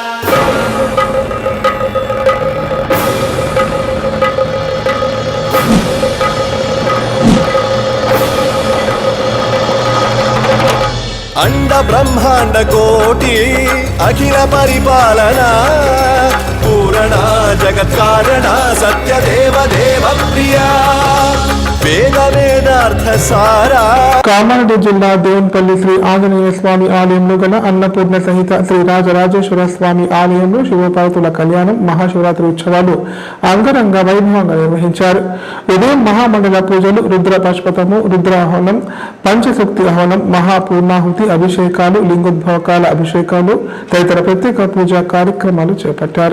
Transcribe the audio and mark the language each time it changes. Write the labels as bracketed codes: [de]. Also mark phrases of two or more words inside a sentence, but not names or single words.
[sa] अंड ब्रह्मांड कोटि अखिल परिपालना पूरणा जगत् कारणा सत्य देव देव प्रिया वेद वेदार्थ सारा [te] కామారెడ్డి జిల్లా దేవునిపల్లి శ్రీ ఆంజనేయ స్వామి ఆలయంలో గల అన్నపూర్ణ సహిత శ్రీ రాజరాజేశ్వర స్వామి ఆలయంలో శివపార్వతుల కళ్యాణం మహాశివరాత్రి ఉత్సవాలు అంగరంగ వైభవంగా నిర్వహించారు. ఉదయం మహామండల పూజలు, రుద్ర పశుపతము, రుద్రాహవనం, పంచశక్తి ఆహ్వానం, మహాపూర్ణాహుతి, అభిషేకాలు, లింగోద్భవకాల అభిషేకాలు తదితర ప్రత్యేక పూజా కార్యక్రమాలు చేపట్టారు.